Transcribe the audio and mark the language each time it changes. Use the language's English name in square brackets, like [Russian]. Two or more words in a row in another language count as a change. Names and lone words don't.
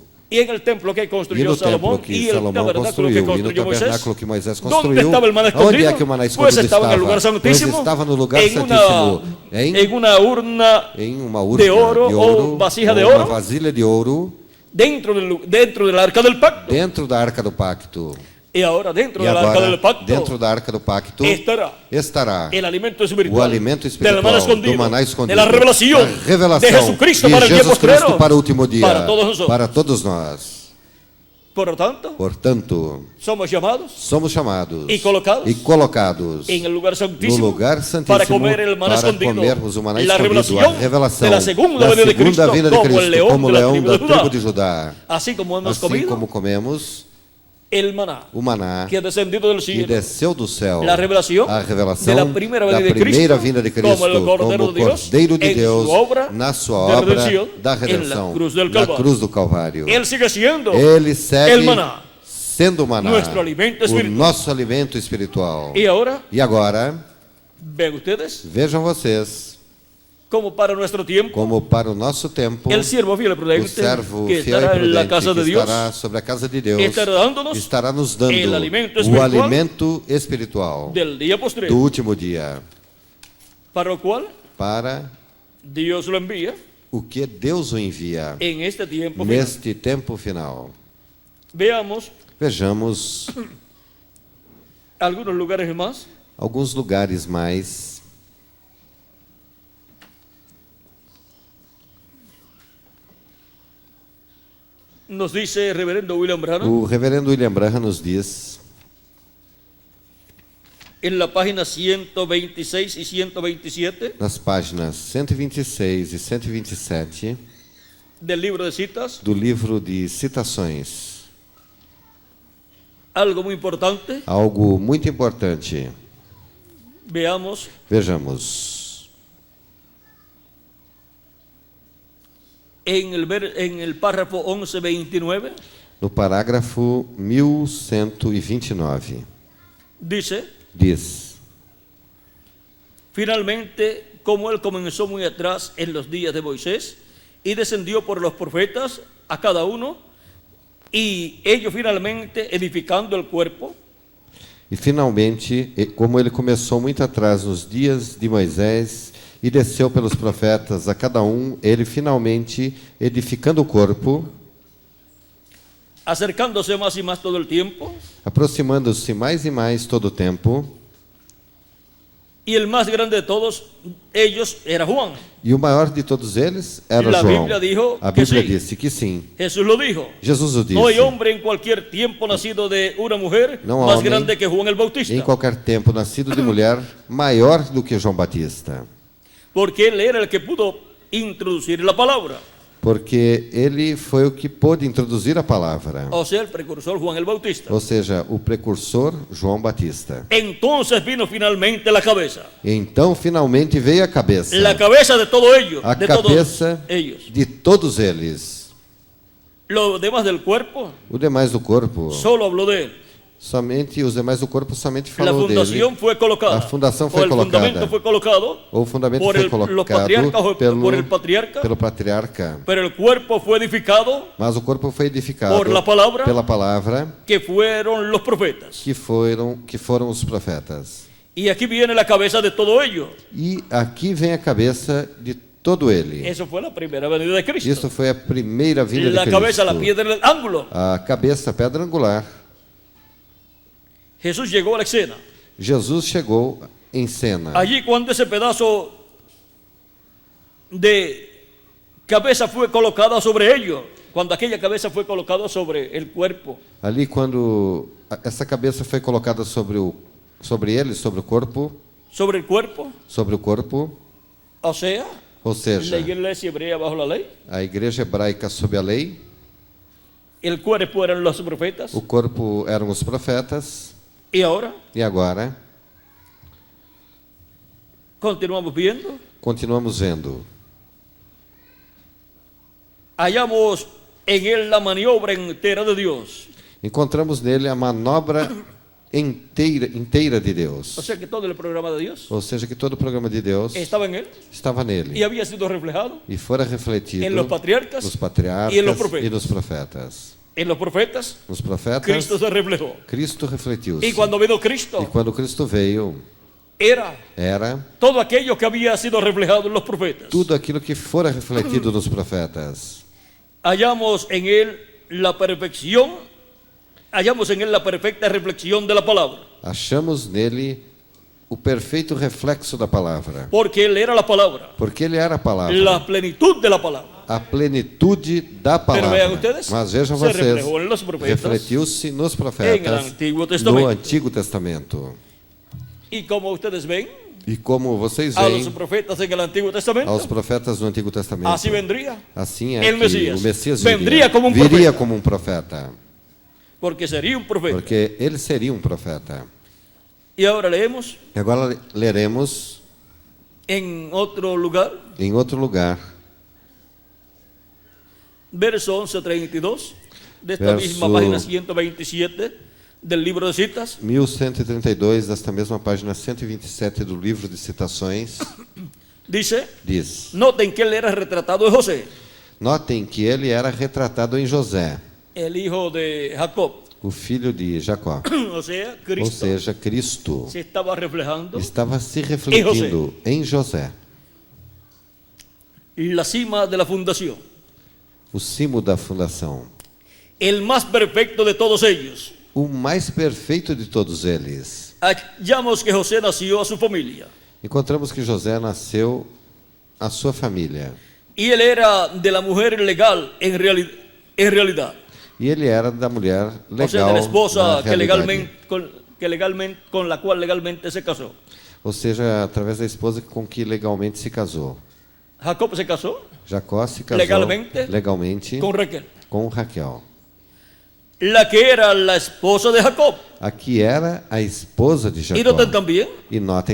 [Portuguese] E no templo que Salomão construiu, e no tabernáculo que Moisés construiu, onde é que o maná escondido estava? Pois estava no lugar santíssimo, em uma urna de ouro, ou uma vasilha de ouro, dentro da arca do pacto. [Spanish] Y ahora dentro [Portuguese] E [Spanish] del arca [Portuguese] agora, [Spanish] del pacto [Portuguese] dentro da arca do pacto, [Spanish] estará el alimento espiritual, [Portuguese] o alimento [Spanish] del espiritual maná escondido, [Portuguese] do maná escondido, [Spanish] de la revelación, [Portuguese] da revelação [Spanish] de Jesucristo [Portuguese] de [Spanish] para el día [Portuguese] Jesus [Spanish] postrero, [Portuguese] Cristo para o último dia, [Spanish] para todos nosotros. [Portuguese] para todos nós. [Spanish] Por lo tanto, [Portuguese] Portanto, [Spanish] somos llamados [Portuguese] somos chamados e colocados em [Spanish] en el lugar [Portuguese] no [Spanish] santísimo [Portuguese] lugar santíssimo [Spanish] para comer el maná [Portuguese] para [Spanish] escondido, [Portuguese] comermos o maná [Spanish] la [Portuguese] escondido, a revelação [Spanish] de la segunda [Portuguese] da [Spanish] venida de Cristo, [Portuguese] segunda vinda de [Spanish] como el [Portuguese] Cristo, [Spanish] león [Portuguese] como [Spanish] de la [Portuguese] leão [Spanish] tribu [Portuguese] da [Spanish] de [Portuguese] tribo [Spanish] Judá. [Portuguese] de Judá. [Spanish] Así como hemos [Portuguese] Assim [Spanish] comido [Portuguese] como comemos [Spanish] el maná [Portuguese] o maná [Spanish] que ha descendido del [Portuguese] que [Spanish] cielo, [Portuguese] desceu do céu, [Spanish] la revelación [Portuguese] a revelação [Spanish] de la primera [Portuguese] da [Spanish] venida de [Portuguese] primeira [Spanish] Cristo, [Portuguese] vinda de Cristo, [Spanish] como el Cordero de Dios, [Portuguese] Cordeiro de [Spanish] en [Portuguese] Deus, [Spanish] su obra [Portuguese] na sua [Spanish] de [Portuguese] obra [Spanish] redención, [Portuguese] da [Spanish] en la [Portuguese] redenção, [Spanish] cruz del [Portuguese] na [Spanish] Calvário. [Portuguese] cruz do Calvário. [Spanish] Él sigue siendo [Portuguese] Ele segue [Spanish] el maná, [Portuguese] sendo o maná, [Spanish] nuestro alimento [Portuguese] o [Spanish] espiritual. [Portuguese] nosso alimento espiritual. [Spanish] Y ahora, [Portuguese] E agora, [Spanish] ven ustedes, [Portuguese] vejam vocês, [Spanish] como para nuestro tiempo, [Portuguese] como para o nosso tempo, [Spanish] el siervo fiel y [Portuguese] o [Spanish] prudente [Portuguese] servo [Spanish] que [Portuguese] fiel e [Spanish] estará en la [Portuguese] prudente [Spanish] casa de [Portuguese] que [Spanish] Dios [Portuguese] estará sobre a casa de Deus, [Spanish] estará dándonos [Portuguese] estará nos dando [Spanish] el alimento [Portuguese] o [Spanish] espiritual [Portuguese] alimento espiritual [Spanish] del día [Portuguese] do [Spanish] postrero, [Portuguese] último dia, [Spanish] para lo cual [Portuguese] para [Spanish] Dios lo envía [Portuguese] o que Deus o envia [Spanish] en este tiempo final. [Portuguese] neste tempo final. [Spanish] Veamos [Portuguese] Vejamos [Spanish] algunos lugares más. [Portuguese] alguns lugares mais. [Spanish] Nos dice el reverendo William Branham [Portuguese] O reverendo William Branham nos diz, [Spanish] en la página 126 y 127 [Portuguese] nas páginas 126 e 127 [Spanish] del libro de citas, [Portuguese] do livro de citações, [Spanish] algo muy importante. [Portuguese] algo muito importante. [Spanish] Veamos [Portuguese] Vejamos. [Spanish] en el párrafo 1129, [Portuguese] No parágrafo 1129, [Spanish] dice: [Portuguese] diz: [Spanish] finalmente, como él comenzó muy atrás en los días de Moisés y descendió por los profetas a cada uno, y ellos finalmente edificando el cuerpo, [Portuguese] E finalmente, como ele começou muito atrás nos dias de Moisés e desceu pelos profetas a cada ele finalmente edificando o corpo, [Spanish] acercándose más y más todo el tiempo, [Portuguese] aproximando-se mais e mais todo o tempo, [Spanish] y el más grande de todos ellos era Juan. [Portuguese] e o maior de todos eles era [Spanish] La [Portuguese] João. [Spanish] Bíblia dijo [Portuguese] A [Spanish] que [Portuguese] Bíblia [Spanish] sim. [Portuguese] disse que sim. [Spanish] Jesús lo dijo: [Portuguese] Jesus o disse. [Spanish] no hay hombre en cualquier tiempo nacido de una mujer [Portuguese] No [Spanish] más [Portuguese] homem [Spanish] grande que Juan el Bautista, [Portuguese] Em qualquer tempo nascido de mulher, maior do que João Batista, [Spanish] porque él era el que pudo introducir la palabra, [Portuguese] porque ele foi o que pôde introduzir a palavra, [Spanish] o sea, el precursor Juan el Bautista. [Portuguese] ou seja, o precursor João Batista. [Spanish] Entonces vino finalmente la cabeza [Portuguese] Então, finalmente veio a cabeça [Spanish] de todo ello, [Portuguese] a [Spanish] de [Portuguese] cabeça [Spanish] todos ellos. [Portuguese] de todos eles. [Spanish] Lo demás del cuerpo [Portuguese] O demais do corpo, [Spanish] solo habló de él. [Portuguese] somente os demais do corpo somente [Spanish] La [Portuguese] falou [Spanish] fundación [Portuguese] dele. [Spanish] fue colocada, La fundación o fue el colocada. fundamento fue colocado [Portuguese] O fundamento [Spanish] por [Portuguese] foi [Spanish] los [Portuguese] colocado [Spanish] patriarcas o por el patriarca, [Portuguese] pelo patriarca, [Spanish] pero el cuerpo fue edificado [Portuguese] mas o corpo foi edificado [Spanish] por la palavra, [Portuguese] pela palavra [Spanish] que fueron los profetas. [Portuguese] que foram os profetas. [Spanish] Y aquí viene la cabeza de todo ello. [Portuguese] E aqui vem a cabeça de todo ele. [Spanish] Eso fue la primera venida de Cristo. [Portuguese] Isso foi a primeira vinda [Spanish] La [Portuguese] de [Spanish] cabeza, la [Portuguese] Cristo. [Spanish] piedra del ángulo. [Portuguese] A cabeça, a pedra angular. [Spanish] Jesús llegó a la escena. [Portuguese] Jesus chegou em cena. [Spanish] Allí cuando ese pedazo de cabeza fue colocada sobre ellos, cuando aquella cabeza fue colocada sobre el cuerpo, [Portuguese] Ali, quando essa cabeça foi colocada sobre ele, sobre o corpo, [Spanish] sobre el cuerpo, o sea, [Portuguese] ou seja, [Spanish] la iglesia hebrea bajo la ley, [Portuguese] a igreja hebraica sob a lei, [Spanish] el cuerpo eran los profetas, [Portuguese] o corpo eram os profetas, [Spanish] y ahora [Portuguese] e agora [Spanish] continuamos viendo, [Portuguese] continuamos vendo. [Spanish] hallamos en él la maniobra entera de Dios. [Portuguese] Encontramos nele a manobra inteira de Deus. [Spanish] O sea que todo el programa de Dios [Portuguese] Ou seja, que todo o programa de Deus [Spanish] estaba en él [Portuguese] estava [Spanish] y [Portuguese] nele [Spanish] había sido reflejado [Portuguese] e fora refletido [Spanish] en los patriarcas [Portuguese] nos patriarcas [Spanish] y en los profetas. [Portuguese] e nos profetas. [Spanish] En los profetas, [Portuguese] Nos profetas, [Spanish] Cristo se reflejó. [Portuguese] Cristo refletiu-se. [Spanish] Y cuando vino [Portuguese] E [Spanish] Cristo, [Portuguese] quando Cristo veio, [Spanish] era [Portuguese] era [Spanish] todo aquello que había sido reflejado en los profetas. [Portuguese] tudo aquilo que fora refletido nos profetas. [Spanish] Hallamos en él la perfección hallamos en él la perfecta reflexión de la palabra, [Portuguese] Achamos nele o perfeito reflexo da palavra. [Spanish] porque él era la palabra, [Portuguese] Porque ele era a palavra. [Spanish] la plenitud de la palabra. [Portuguese] A plenitude da [Spanish] Pero vean [Portuguese] palavra. [Spanish] ustedes, [Portuguese] Mas vejam [Spanish] se [Portuguese] vocês, [Spanish] reflejou en los profetas, [Portuguese] refletiu-se nos [Spanish] en el [Portuguese] profetas [Spanish] Antiguo [Portuguese] no [Spanish] Testamento. [Portuguese] Antigo Testamento. [Spanish] Y como ustedes ven, [Portuguese] E como vocês [Spanish] a los [Portuguese] veem [Spanish] profetas en el Antiguo Testamento, [Portuguese] aos profetas do Antigo Testamento, [Spanish] así vendría, [Portuguese] assim é [Spanish] el [Portuguese] que [Spanish] Mesías [Portuguese] o Messias [Spanish] vendria [Portuguese] como um viria [Spanish] profeta. [Portuguese] como um profeta, [Spanish] porque sería un profeta. [Portuguese] porque ele seria um profeta. [Spanish] Y ahora leemos [Portuguese] E agora leremos [Spanish] en otro lugar, [Portuguese] em outro lugar, [Spanish] verso 11:32, de esta [Portuguese] Verso- [Spanish] misma página 127 del libro de citas, [Portuguese] 1132, desta mesma página 127 do livro de citações, [Spanish] dice, [Portuguese] diz: [Spanish] noten que él era retratado de José, [Portuguese] Notem que ele era retratado em José, [Spanish] el hijo de Jacob, [Portuguese] o filho de Jacó, [Spanish] o sea, [Portuguese] ou [Spanish] Cristo [Portuguese] seja, [Spanish] Cristo se estaba reflejando [Portuguese] estava se refletindo em José, [Spanish] la cima de la fundación, [Portuguese] o cimo da fundação, [Spanish] el más perfecto de todos ellos. [Portuguese] o mais perfeito de todos eles. [Spanish] Hallamos que José nació a su familia [Portuguese] Encontramos que José nasceu a sua família, [Spanish] y él era de la mujer legal en realidad. [Portuguese] e ele era da mulher [Spanish] O sea, [Portuguese] legal, [Spanish] de la [Portuguese] na [Spanish] esposa que [Portuguese] realidade. [Spanish] con la cual legalmente se casó. [Portuguese] Ou seja, através da esposa com que legalmente se casou. [Spanish] Jacob se casó [Portuguese] Jacó se casou [Spanish] legalmente [Portuguese] com [Spanish] Raquel, [Portuguese] Raquel, [Spanish] la que era la esposa de Jacob. [Portuguese] a que era a esposa de [Spanish] Y [Portuguese] Jacó. [Spanish] noten también [Portuguese] E notem